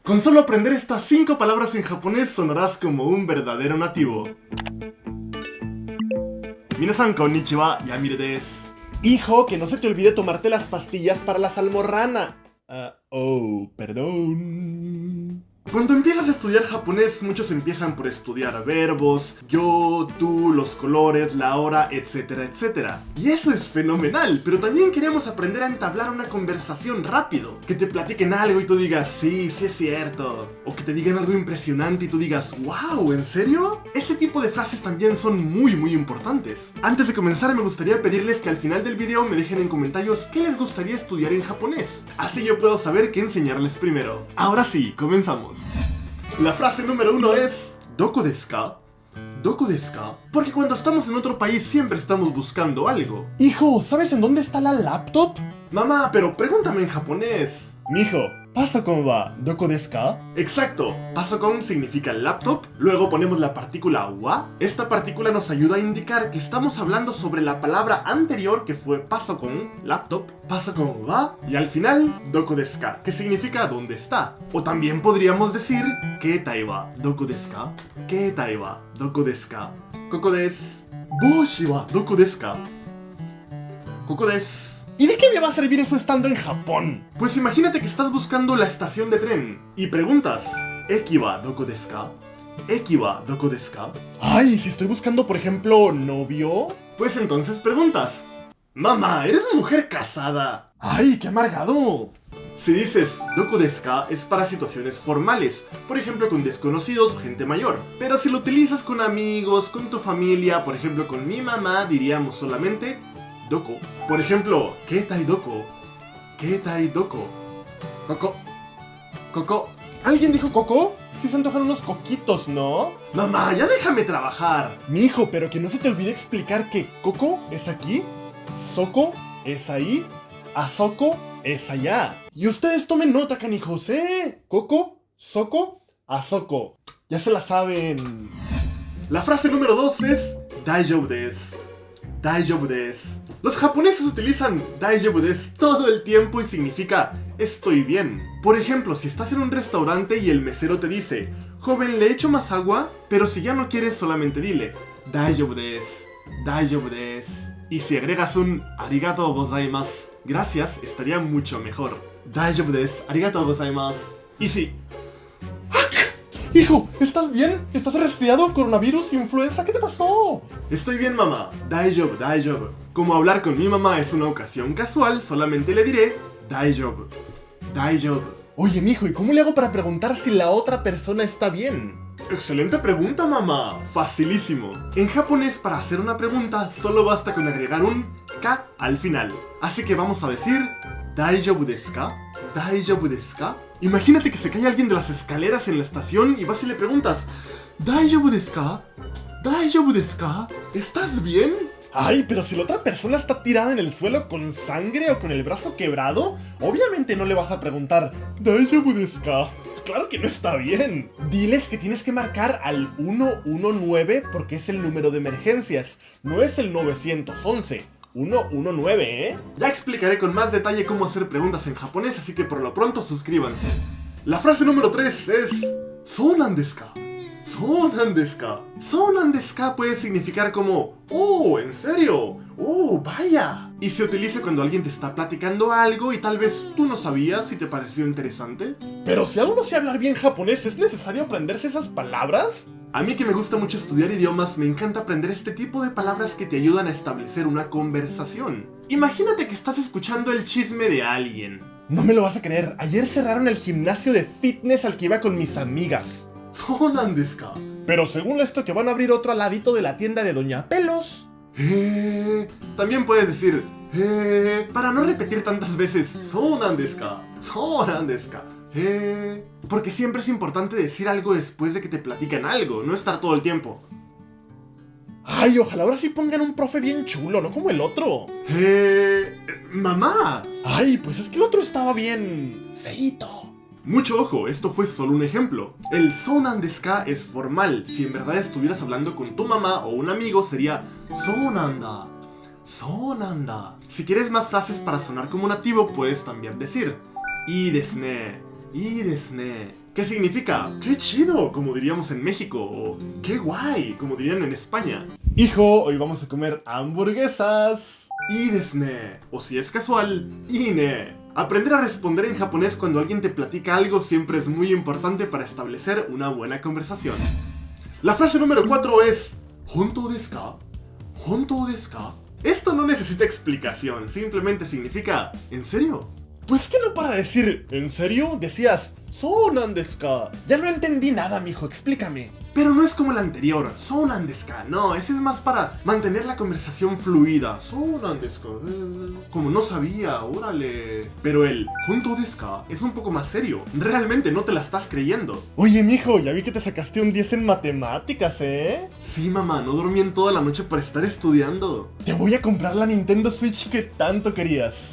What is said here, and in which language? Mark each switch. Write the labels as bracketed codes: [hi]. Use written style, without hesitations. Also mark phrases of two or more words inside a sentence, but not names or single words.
[es] Con solo aprender estas 5 palabras en japonés sonarás como un verdadero nativo. [ja] みなさん こんにちは、Yamire です. [es] Hijo, que no se te olvide tomarte las pastillas para la salmorrana. Perdón. Cuando empiezas a estudiar japonés, muchos empiezan por estudiar verbos, yo, tú, los colores, la hora, etcétera, etcétera. Y eso es fenomenal, pero también queremos aprender a entablar una conversación rápido. Que te platiquen algo y tú digas, sí, sí es cierto. O que te digan algo impresionante y tú digas, wow, ¿en serio? Ese tipo de frases también son muy importantes. Antes de comenzar me gustaría pedirles que al final del video me dejen en comentarios qué les gustaría estudiar en japonés. Así yo puedo saber qué enseñarles primero. Ahora sí, comenzamos. La frase número 1 es [ja] ¿どこですか? ¿どこですか? [es] Porque cuando estamos en otro país siempre estamos buscando algo. Hijo, ¿sabes en dónde está la laptop? Mamá, pero pregúntame en japonés. Mijo, [ja] ¿パソコンはどこですか? [es] Exacto, pasokon significa laptop, luego ponemos la partícula wa. Esta partícula nos ayuda a indicar que estamos hablando sobre la palabra anterior que fue pasokon, laptop, [ja] パソコンは, [es] y al final [ja] どこですか, [es] que significa dónde está. O también podríamos decir [ja] ケータイはどこですか、ケータイはどこですか、ここです、帽子はどこですか、ここです. [es] ¿Y de qué me va a servir eso estando en Japón? Pues imagínate que estás buscando la estación de tren y preguntas [ja] ¿駅はどこですか? ¿駅はどこですか? [es] Ay, si estoy buscando, por ejemplo, novio. Pues entonces preguntas Mamá, ¿eres mujer casada? Ay, qué amargado. Si dices [ja] どこですか [es] es para situaciones formales, por ejemplo con desconocidos o gente mayor. Pero si lo utilizas con amigos, con tu familia, por ejemplo con mi mamá, diríamos solamente doko. Por ejemplo, [ja] ケータイどこ、ケータイどこ、ここ、ここ. [es] ¿Alguien dijo coco? Sí se antojan unos coquitos, ¿no? Mamá, ya déjame trabajar. Mi hijo, pero que no se te olvide explicar que coco es aquí, soko es ahí, asoko es allá. Y ustedes tomen nota, canijos, ¿eh? [ja] ここ、そこ、あそこ. [es] Ya se la saben. La frase número 2 es [ja] 大丈夫です. 大丈夫です. [es] Los japoneses utilizan [ja] 大丈夫です [es] todo el tiempo y significa estoy bien. Por ejemplo, si estás en un restaurante y el mesero te dice joven, ¿le echo más agua? [ja] Pero si ya no quieres, [es] solamente dile [ja] 大丈夫です、大丈夫です. [es] Y si agregas un [ja] ありがとうございます, [es] gracias, estaría mucho mejor. [ja] 大丈夫です、ありがとうございます. [es] Y sí. Hijo, ¿estás bien? ¿Estás resfriado? ¿Coronavirus? ¿Influenza? ¿Qué te pasó? Estoy bien, mamá. [ja] 大丈夫、大丈夫. [es] Como hablar con mi mamá es una ocasión casual, solamente le diré [ja] 大丈夫、大丈夫. [es] Oye, mijo, ¿y cómo le hago para preguntar si la otra persona está bien? Excelente pregunta, mamá. Facilísimo. En japonés, para hacer una pregunta, solo basta con agregar un ka al final. Así que vamos a decir [ja] 大丈夫ですか?大丈夫ですか? [es] Imagínate que se cae alguien de las escaleras en la estación y vas y le preguntas [ja] ¿大丈夫ですか? ¿大丈夫ですか? [es] ¿Estás bien? Ay, pero si la otra persona está tirada en el suelo con sangre o con el brazo quebrado, obviamente no le vas a preguntar [ja] ¿大丈夫ですか? [es] Claro que no está bien. Diles que tienes que marcar al 119 porque es el número de emergencias, no es el 911. 119, ¿eh? Ya explicaré con más detalle cómo hacer preguntas en japonés, así que por lo pronto suscríbanse. La frase número 3 es [ja] ¿そうなんですか? ¿そうなんですか?そうなんですか? [es] Puede significar como ¡oh, en serio! ¡Oh, vaya! Y se utiliza cuando alguien te está platicando algo y tal vez tú no sabías y te pareció interesante. Pero si aún no sé hablar bien japonés, ¿es necesario aprenderse esas palabras? A mí que me gusta mucho estudiar idiomas, me encanta aprender este tipo de palabras que te ayudan a establecer una conversación. Imagínate que estás escuchando el chisme de alguien. No me lo vas a creer, ayer cerraron el gimnasio de fitness al que iba con mis amigas. [ja] ¿そうなんですか? [es] Pero según esto que van a abrir otro al ladito de la tienda de Doña Pelos. También puedes decir para no repetir tantas veces [ja] ¿そうなんですか? ¿そうなんですか? [es] Porque siempre es importante decir algo después de que te platican algo, no estar todo el tiempo. Ay, ojalá ahora sí pongan un profe bien chulo, no como el otro. Mamá. Ay, pues es que el otro estaba bien feíto. Mucho ojo, esto fue solo un ejemplo. [ja] El ¿そうなんですか? [es] Es formal. Si en verdad estuvieras hablando con tu mamá o un amigo sería [ja] ¿そうなんだ? ¿そうなんだ? [es] Si quieres más frases para sonar como nativo, puedes también decir [ja] ¿いいですね? いいですね. [es] que significa ¡qué chido!, como diríamos en México, o ¡qué guay!, como dirían en España. Hijo, hoy vamos a comer hamburguesas. Y desne, o si es casual, ine. Aprender a responder en japonés cuando alguien te platica algo siempre es muy importante para establecer una buena conversación. La frase número 4 es [ja] ¿本当ですか? ¿本当ですか? [es] Esto no necesita explicación, simplemente significa ¿en serio? Pues que no para decir ¿en serio? [ja] Decías ¿そうなんですか? [es] Ya no entendí nada, mijo, explícame. Pero no es como el anterior, [ja] ¿そうなんですか? [es] No, ese es más para mantener la conversación fluida. [ja] ¿そうなんですか? [es] Como no sabía, órale. Pero el [ja] ¿本当ですか? [es] Es un poco más serio. Realmente no te la estás creyendo. Oye, mijo, ya vi que te sacaste un 10 en matemáticas, ¿eh? Sí, mamá, no dormí en toda la noche para estar estudiando. Te voy a comprar la Nintendo Switch que tanto querías.